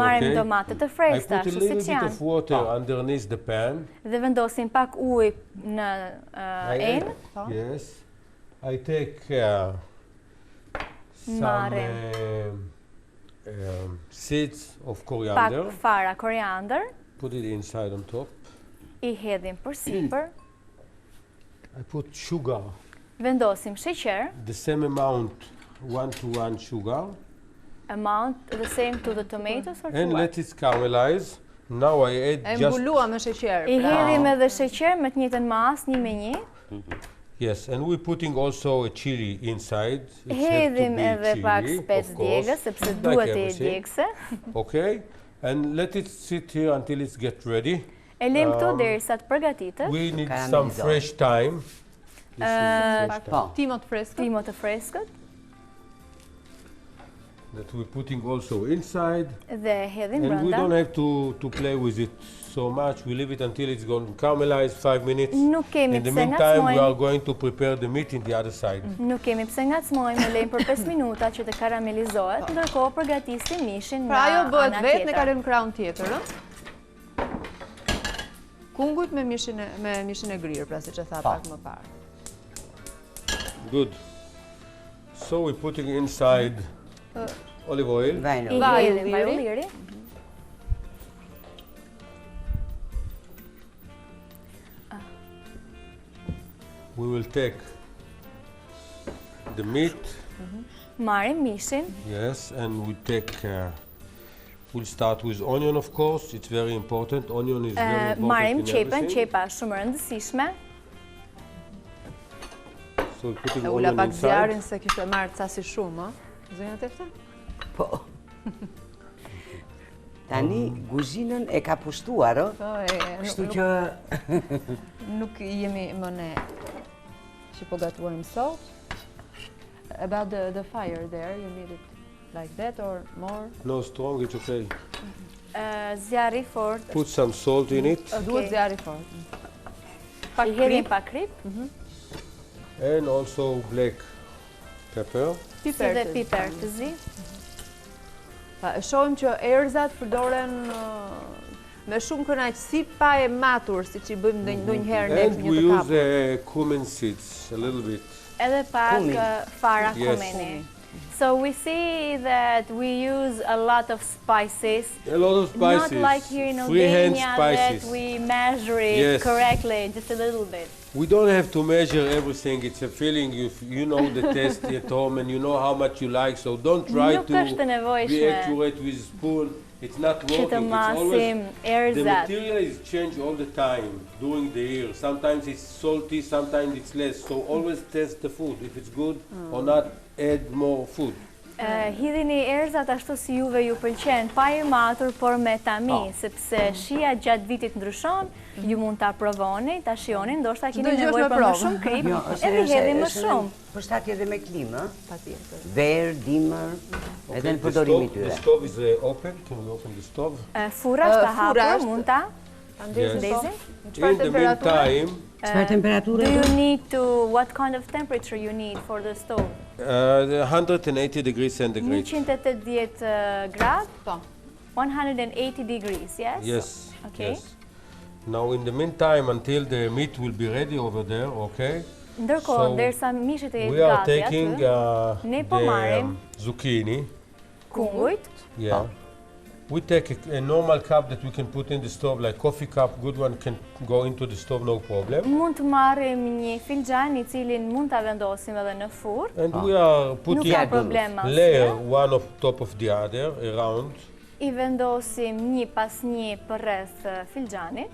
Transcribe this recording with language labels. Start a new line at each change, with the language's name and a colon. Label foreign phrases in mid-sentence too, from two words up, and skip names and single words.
Albanian: Marrim
English: Okay.
Albanian: domate të
English: I
Albanian: freskëta,
English: put a
Albanian: kështu
English: little
Albanian: siç
English: bit of
Albanian: janë.
English: water underneath the pan.
Albanian: Dhe vendosim pak ujë në enë.
English: Yes. I take some
Albanian: Marrim.
English: seeds of coriander.
Albanian: Pak fara koriander.
English: Put it inside on top.
Albanian: I hedhim përsipër.
English: I put sugar,
Albanian: Vendosim sheqer.
English: the same amount, 1-to-1 sugar, Amount the same to the tomatoes or to and what? let it caramelize. Now I add
Albanian: E
English: just
Albanian: mbulua me sheqer. I hedhim edhe sheqer me të njëjtën mas, 1 me 1.
English: yes, and we're putting also a chili inside. It has to
Albanian: Hedhim
English: be
Albanian: edhe pak
English: chili,
Albanian: spec
English: of course,
Albanian: djegës, sepse
English: like
Albanian: duhet e
English: everything.
Albanian: djegëse.
English: Okay, and let it sit here until it's get ready.
Albanian: E lëm këtu derisa të përgatitet.
English: We need some fresh thyme. This is fresh thyme
Albanian: Timot freskët. Timo të freskët
English: that we're putting also inside.
Albanian: dhe hedhim
English: And we
Albanian: brenda.
English: don't have to play with it so much. We leave it until it's going to caramelize 5 minutes.
Albanian: Nuk kemi
English: In the
Albanian: pse
English: meantime, we are
Albanian: ngacmojmë.
English: going to prepare the meat in the other side.
Albanian: Nuk kemi pse ngacmojmë, e lejmë për 5 minuta që të karamelizohet, ndërkohë përgatisim mishin Pra ajo nga bëhet ana vetë, ne tjetër. kalojmë krahun tjetër, ëh? Kungujt me mishin e grirë, pra siç e tha pak më parë.
English: Good. So we're putting inside olive oil.
Albanian: I Vajno. hedhim vaj ulliri.
English: We will take the meat,
Albanian: Marrim mishin,
English: yes, and we take. We'll start with onion, of course. It's very important. Onion is very important
Albanian: marrim
English: in
Albanian: qepën,
English: everything.
Albanian: qepa është shumë e rëndësishme.
English: So we're putting
Albanian: E ula
English: onion
Albanian: pak
English: inside.
Albanian: zjarin se kishte marrë casi shumë, ëh? Zonja Tefta? Po. Tani kuzhinën e ka pushtuar, ë? Po, Kështu që nuk jemi më ne që po gatuajmë sot.
English: About the fire there, you need it like that or more? No, strong, it's okay.
Albanian: Zjarri fort.
English: Put some salt in it.
Albanian: Duhet zjarri fort. I hedhim pak krip,
English: And also black pepper.
Albanian: si dhe piper të zi. Pa, e shohim që erëzat përdoren me shumë kënaqësi pa e matur, siç i bëjmë ndonjëherë ne
English: And
Albanian: një
English: we
Albanian: të
English: use
Albanian: kapur.
English: cumin seeds, a little bit.
Albanian: Edhe pak fara
English: Yes.
Albanian: komeni.
English: So we see that we use a lot of spices. A lot of spices. Not like here in Freehand Albania spices. that we measure it Yes. correctly, just a little bit. We don't have to measure everything. It's a feeling. You know the taste at home and you know how much you like. So don't try
Albanian: Nuk
English: to
Albanian: është
English: be
Albanian: nevojshme
English: accurate with spoon. It's not
Albanian: që të
English: working. It's
Albanian: masim
English: always the
Albanian: erëzat.
English: material is changed all the time during the year. Sometimes it's salty, sometimes it's less. So always test the food. If it's good or not, add more food.
Albanian: Hidhini erëzat ashtu si juve ju pëlqen, pa i matur, por me tami, sepse shia gjatë vitit ndryshon, ju mund ta provoni, ta shihoni, ndoshta keni Çdo gjë nevojë është me për më provë. shumë krip, Jo, edhe hedhim më shumë. Përshtatje edhe me klimë, ë? Patjetër. Verë, dimër, edhe në
English: the
Albanian: përdorimi
English: stove,
Albanian: tyre.
English: the stove is open. Can we open the stove?
Albanian: Fura është ta Fura hapur, është- mund ta
English: Yes.
Albanian: ndezim. Çfarë
English: In the temperature? meantime,
Albanian: Çfarë temperature?
English: Do you need to, what kind of temperature you need for the stove? 180 degrees centigrade.
Albanian: 180 grad? Po.
English: 180 degrees, yes? Yes. Okay. Yes. Now, in the meantime, until the meat will be ready over there, okay?
Albanian: Ndërkohë,
English: So,
Albanian: derisa mishit e
English: We
Albanian: jetë
English: are
Albanian: gati
English: taking
Albanian: aty, Ne po
English: the
Albanian: marrim
English: zucchini.
Albanian: kungujt,
English: Yeah. We take a normal cup that we can put in the stove, like coffee cup, good one can go into the stove, no problem.
Albanian: Mund të marrim një filxhan i cilin mund ta vendosim edhe në furrë.
English: And we are
Albanian: Nuk
English: putting
Albanian: ka problem
English: layer
Albanian: asnjë.
English: one on top of the other, around.
Albanian: I vendosim një pas një përreth filxhanit.